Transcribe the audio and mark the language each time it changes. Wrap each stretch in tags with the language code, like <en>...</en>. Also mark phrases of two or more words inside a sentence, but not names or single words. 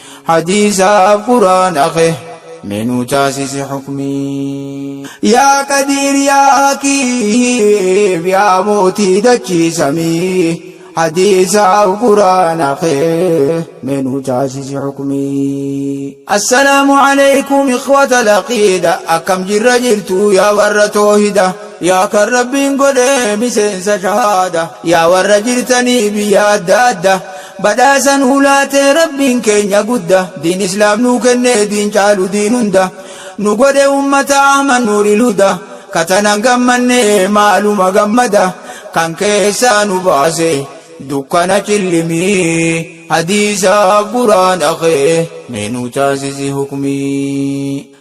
<om>Hadiisaaf Quraan akhe, mee nu taasisi hukmi.</om> <ar>يا قدير يا حكيم</ar> <om>yaa mootii dachii samii, hadiisaaf Quraan akhe, mee nu taasisi hukmi.</om> <ar>السلام عليكم إخوة العقيدة،</ar> <om>akkam jirra jirtu yaa warra toohida, yaa kan Rabbiin godhe miseensa shahaada, yaa warra jirtanii biyya adda adda, badhaasan hulaatee Rabbiin keenya gudda, diin Islaam nuu kenne diin caalu diin hunda, nu godhe ummata Ahmad Nuuril Huda, katanan gammanne maaluma gammada, kan keessaa nu baase dukkana cillimii, hadiisa Quraan akhe, mee nu taasisi hukmi.</om>